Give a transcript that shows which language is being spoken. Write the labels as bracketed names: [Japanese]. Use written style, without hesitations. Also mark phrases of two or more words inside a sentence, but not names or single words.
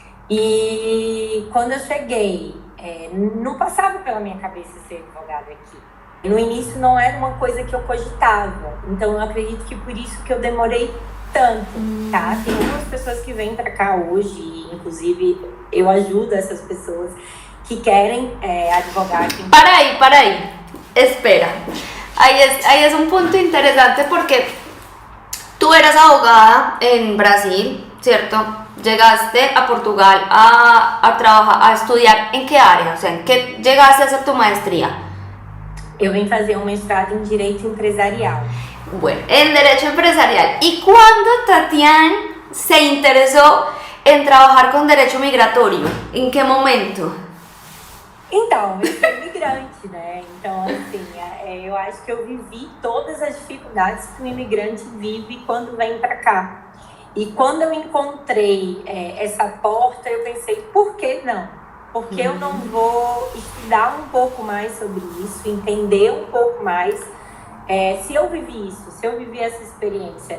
[Portuguese] E quando eu cheguei, não passava pela minha cabeça ser advogada aqui. No início não era uma coisa que eu cogitava, então eu acredito que por isso que eu demorei tanto, tá? Tem algumas pessoas que vêm pra cá hoje, inclusive eu ajudo essas pessoas que querem advogar aqui. [Spanish] Para ahí, espera. Ahí es un punto interesante porque tú eras abogada en Brasil, ¿cierto? Llegaste a Portugal a trabajar, a estudiar, ¿en qué área? O sea, ¿en qué llegaste a hacer tu maestría? [Portuguese] Eu vim fazer um mestrado em Direito Empresarial. [Spanish] Bueno, en Derecho Empresarial. ¿Y cuándo Tatiana se interesó en trabajar con Derecho Migratorio? ¿En qué momento? [Portuguese] Então, eu sou imigrante, né? Então, assim, eu acho que eu vivi todas as dificuldades que um imigrante vive quando vem para cá. E quando eu encontrei essa porta, eu pensei, por que não? Por que eu não vou estudar um pouco mais sobre isso, entender um pouco mais, se eu vivi isso, se eu vivi essa experiência.